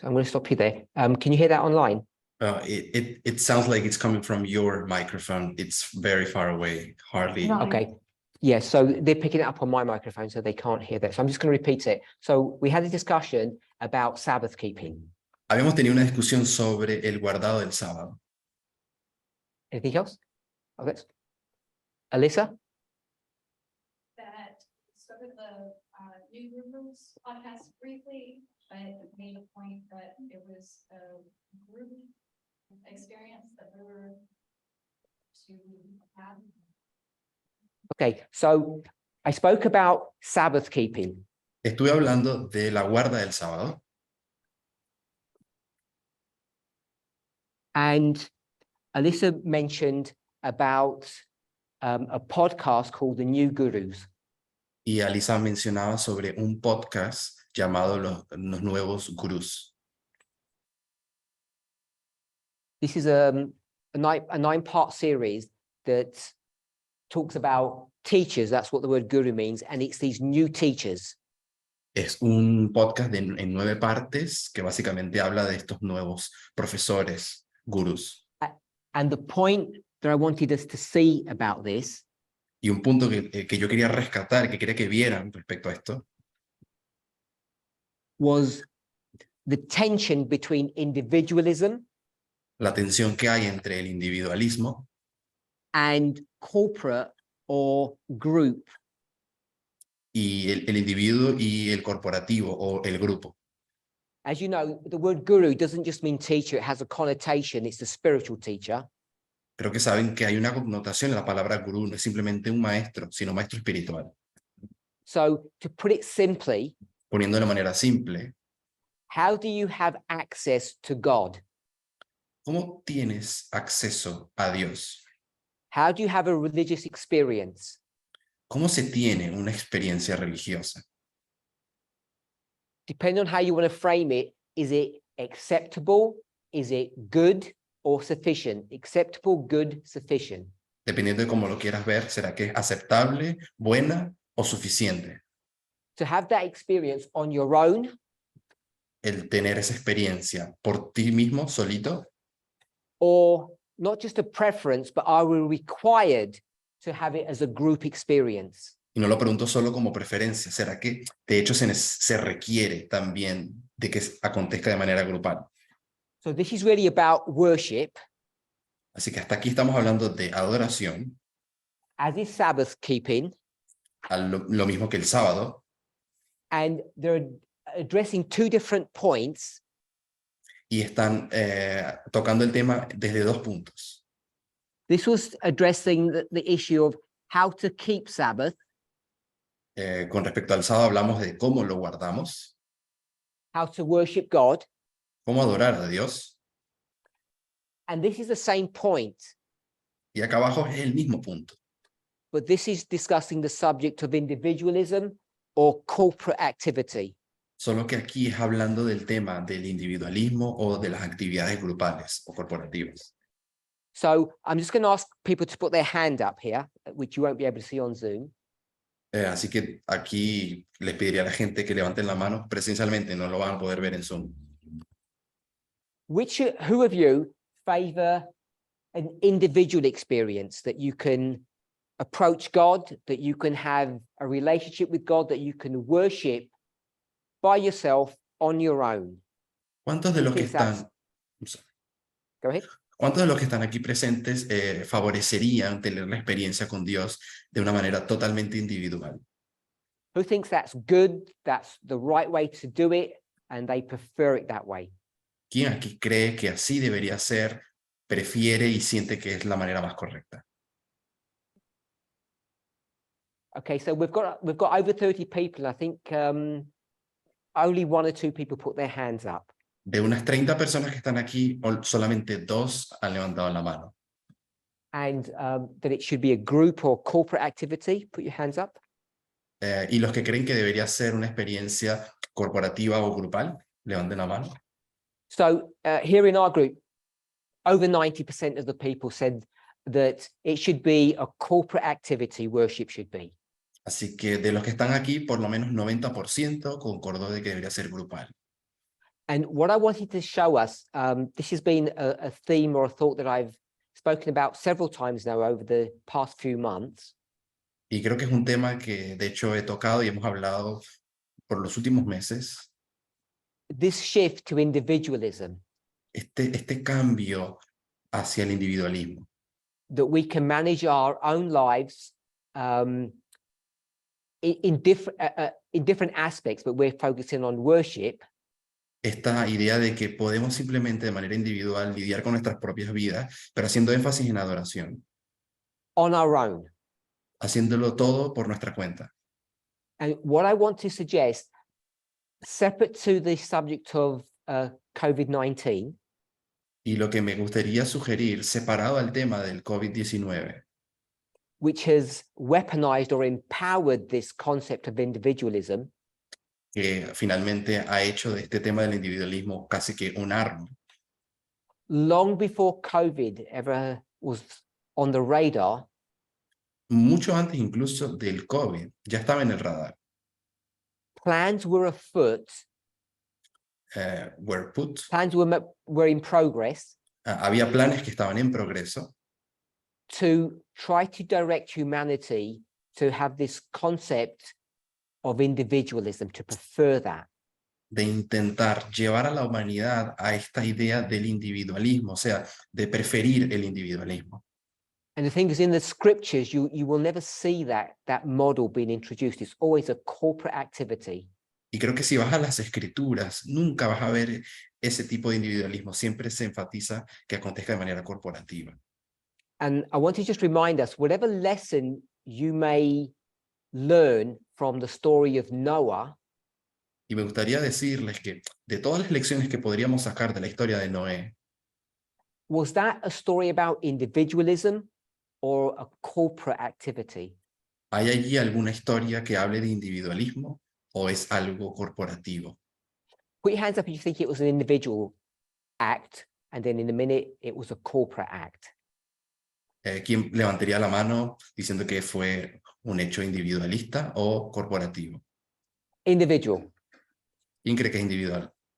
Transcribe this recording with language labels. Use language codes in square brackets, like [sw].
[en] So I'm going to stop you there. Can you hear that online? It sounds like it's coming from your microphone. It's very far away, hardly. No. Okay. Yeah, so they're picking it up on my microphone, so they can't hear that. So I'm just going to repeat it. So we had a discussion about Sabbath keeping. [es] Habíamos tenido una discusión sobre el guardado del sábado. [en] Anything else? Okay. Alyssa? That started the New Rules podcast briefly, but made a point that it was a group experience that we were to have. Okay, so I spoke about Sabbath keeping. [es] Estuve hablando de la guarda del sábado. [en] And Alyssa mentioned about a podcast called The New Gurus. [es] Y Alisa mencionaba sobre un podcast llamado Los Nuevos Gurús. [en] This is a nine-part series that talks about teachers. That's what the word guru means. And it's these new teachers. [es] Es un podcast en 9 partes que básicamente habla de estos nuevos profesores, gurús. [en] And the point that I wanted us to see about this [es] Y un punto que yo quería rescatar, que quería que vieran respecto a esto, [en] was the tension between individualism [es] la tensión que hay entre el individualismo [en] and corporate or group. [es] y el individuo y el corporativo o el grupo. [en] As you know, the word guru doesn't just mean teacher, it has a connotation, it's a spiritual teacher. [es] Creo que saben que hay una connotación en la palabra gurú, no es simplemente un maestro, sino maestro espiritual. [en] So to put it simply, [es] Poniendo de manera simple, [en] how do you have access to God? [es] ¿cómo tienes acceso a Dios? [en] How do you have a religious experience? [es] ¿Cómo se tiene una experiencia religiosa? [en] Depending on how you want to frame it, is it acceptable? Is it good or sufficient? Acceptable, good, sufficient. [es] Dependiendo de cómo lo quieras ver, ¿será que es aceptable, buena o suficiente? [en] To have that experience on your own, [es] El tener esa experiencia por ti mismo, solito, [en] or not just a preference, but are we required to have it as a group experience? [es] y no lo pregunto solo como preferencia, ¿será que de hecho se requiere también de que acontezca de manera grupal? [en] So this is really about worship, [es] Así que hasta aquí estamos hablando de adoración, [en] as is Sabbath keeping, [es] lo mismo que el sábado, [en] and they're addressing two different points. [es] y están tocando el tema desde 2 puntos. [en] This was addressing the issue of how to keep Sabbath, [es] Con respecto al sábado hablamos de cómo lo guardamos, [en] how to worship God, [es] cómo adorar a Dios, [en] and this is the same point, [es] y acá abajo es el mismo punto. [en] but this is discussing the subject of individualism or corporate activity. [es] Solo que aquí es hablando del tema del individualismo o de las actividades grupales o corporativas. [en] So I'm just going to ask people to put their hand up here, which you won't be able to see on Zoom. [es] Así que aquí les pediría a la gente que levanten la mano. Presencialmente no lo van a poder ver en Zoom. [en] Who of you favor an individual experience that you can approach God, that you can have a relationship with God, that you can worship by yourself on your own? [es] ¿Cuántos de los que [en] Think that's- [es] están, [en] Go ahead. [es] ¿cuántos de los que están aquí presentes favorecerían tener la experiencia con Dios de una manera totalmente individual? [en] Who thinks that's good, that's the right way to do it, and they prefer it that way? [es] ¿Quién aquí cree que así debería ser, prefiere y siente que es la manera más correcta? [en] Okay, so we've got over 30 people. I think only 1 or 2 people put their hands up. [es] De unas 30 personas que están aquí, solamente 2 han levantado la mano. [en] And that it should be a group or corporate activity. Put your hands up. [es] Y los que creen que debería ser una experiencia corporativa o grupal, levanten la mano. [en] So here in our group, over 90% of the people said that it should be a corporate activity, worship should be. [es] Así que de los que están aquí, por lo menos 90% concordó de que debería ser grupal. [en] And what I wanted to show us, this has been a theme or a thought that I've spoken about several times now over the past few months. [es] Y creo que es un tema que de hecho he tocado y hemos hablado por los últimos meses. [en] This shift to individualism, [es] Este cambio hacia el individualismo. [en] that we can manage our own lives in different aspects, but we're focusing on worship. [es] Esta idea de que podemos simplemente de manera individual lidiar con nuestras propias vidas, pero haciendo énfasis en adoración, [en] On our own. [es] haciéndolo todo por nuestra cuenta. [en] And what I want to suggest, separate to the subject of COVID-19, [es] Y lo que me gustaría sugerir, separado al tema del COVID-19, [en] which has weaponized or empowered this concept of individualism, [es] que finalmente ha hecho de este tema del individualismo casi que un arma. [en] long before COVID ever was on the radar, [es] Mucho antes incluso del COVID, ya estaba en el radar. [en] plans were afoot, were put. plans were in progress [es] Había planes que estaban en progreso [en] to try to direct humanity to have this concept of individualism, to prefer that. [es] de intentar llevar a la humanidad a esta idea del individualismo, o sea, de preferir el individualismo. [en] And the thing is, in the scriptures, you will never see that model being introduced. It's always a corporate activity. [es] Y creo que si vas a las escrituras, nunca vas a ver ese tipo de individualismo. Siempre se enfatiza que acontezca de manera corporativa. [en] And I want to just remind us, whatever lesson you may learn from the story of Noah, [es] Y me gustaría decirles que de todas las lecciones que podríamos sacar de la historia de Noé, [en] was that a story about individualism or a corporate activity? [es] ¿hay allí alguna historia que hable de individualismo o es algo corporativo? [en] Put your hands up if you think it was an individual act, and then in a minute it was a corporate act. [es] ¿Quién levantaría la mano diciendo que fue un hecho individualista o corporativo? [en] Individual. [es] ¿Quién cree que es individual?